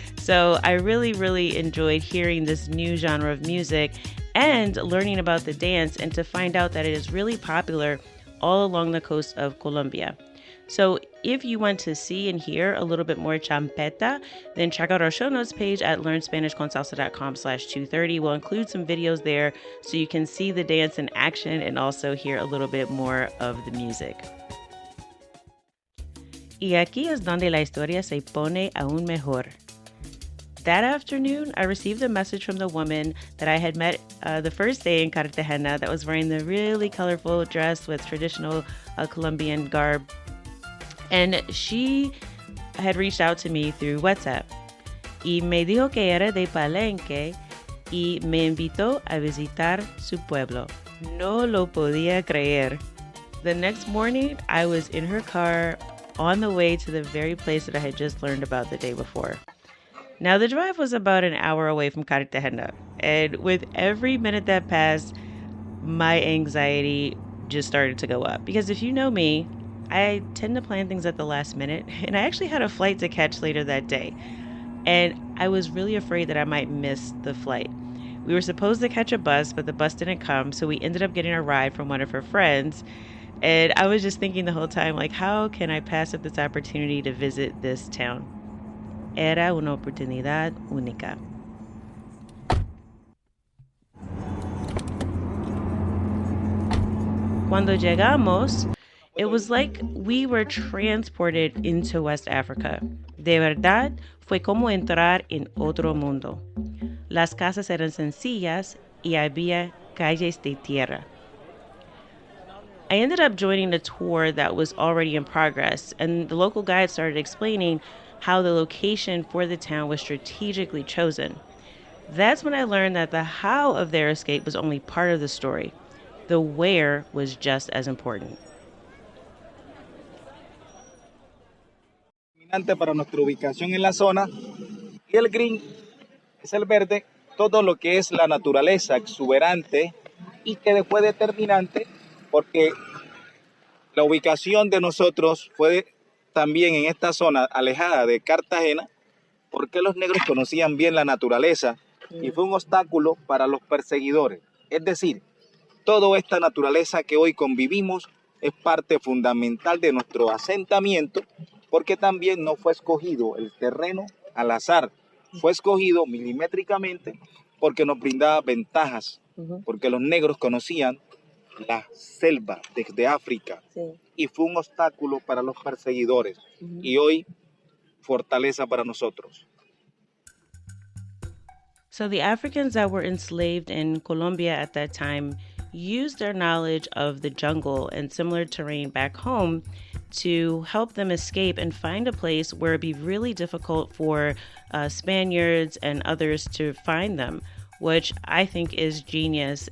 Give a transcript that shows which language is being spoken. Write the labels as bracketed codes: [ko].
[en] So I really enjoyed hearing this new genre of music and learning about the dance, and to find out that it is really popular all along the coast of Colombia. So if you want to see and hear a little bit more champeta, then check out our show notes page at learnspanishconsalsa.com/230. We'll include some videos there so you can see the dance in action and also hear a little bit more of the music. [es] Y aquí es donde la historia se pone aún mejor. [en] That afternoon, I received a message from the woman that I had met the first day in Cartagena that was wearing the really colorful dress with traditional Colombian garb. And she had reached out to me through WhatsApp. [es] Y me dijo que era de Palenque y me invitó a visitar su pueblo. No lo podía creer. [en] The next morning, I was in her car on the way to the very place that I had just learned about the day before. Now, the drive was about an hour away from Cartagena, and with every minute that passed, my anxiety just started to go up. Because if you know me, I tend to plan things at the last minute, and I actually had a flight to catch later that day. And I was really afraid that I might miss the flight. We were supposed to catch a bus, but the bus didn't come, so we ended up getting a ride from one of her friends. And I was just thinking the whole time, like, how can I pass up this opportunity to visit this town? [es] Era una oportunidad única. Cuando llegamos, [en] it was like we were transported into West Africa. [es] De verdad, fue como entrar en otro mundo. Las casas eran sencillas y había calles de tierra. [en] I ended up joining a tour that was already in progress, and the local guide started explaining how the location for the town was strategically chosen. That's when I learned that the how of their escape was only part of the story. The where was just as important. [es] Para nuestra ubicación en la zona, y el green es el verde, todo lo que es la naturaleza exuberante y que fue determinante porque la ubicación de nosotros fue también en esta zona alejada de Cartagena porque los negros conocían bien la naturaleza y fue un obstáculo para los perseguidores. Es decir, toda esta naturaleza que hoy convivimos es parte fundamental de nuestro asentamiento porque también no fue escogido el terreno al azar, fue escogido milimétricamente porque nos brindaba ventajas, porque los negros conocían la selva desde África y fue un obstáculo para los perseguidores y hoy fortaleza para nosotros. [en] So the Africans that were enslaved in Colombia at that time used their knowledge of the jungle and similar terrain back home to help them escape and find a place where it'd be really difficult for Spaniards and others to find them, which I think is genius.